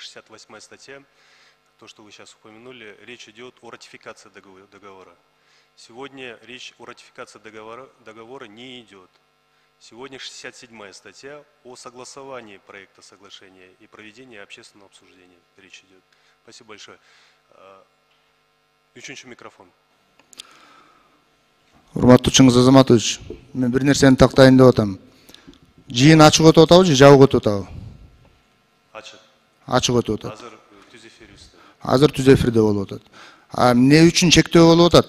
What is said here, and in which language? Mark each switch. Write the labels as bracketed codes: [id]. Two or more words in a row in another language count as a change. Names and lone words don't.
[ru] 68 статья, то, что вы сейчас упомянули, речь идет о ратификации договора. Сегодня речь о ратификации договора не идет. Сегодня 67 статья о согласовании проекта соглашения и проведении общественного обсуждения. Речь идет. Спасибо большое. [ky] Üçüncü микрофон. Урматтуу Чыңгыз Азаматович, мен бир нерсени тактайын деп атам. Жыйын ачык өтүп атабы же жабык өтүп атабы? Ачык. Ачык өтүп атат. Азыр түз эфирибизде. Азыр түз эфирде болуп атат. Эмне үчүн чектөө болуп атат?